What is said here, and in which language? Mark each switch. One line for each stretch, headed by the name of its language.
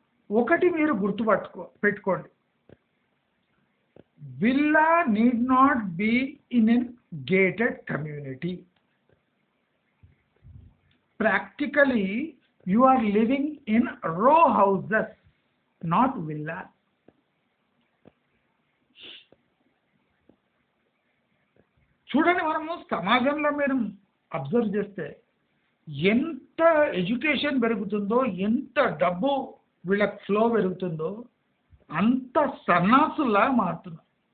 Telugu: ఒకటి మీరు పెట్టుకోండి,
English: Villa need not be in an gated community. Practically, you are living in row houses, not villas.
Telugu: చూడండి, మనము సమాజంలో మీరు అబ్జర్వ్ చేస్తే ఎంత ఎడ్యుకేషన్ పెరుగుతుందో, ఎంత డబ్బు వీళ్ళకి ఫ్లో పెరుగుతుందో అంత సన్నాసుల్లా మారుతున్నారు.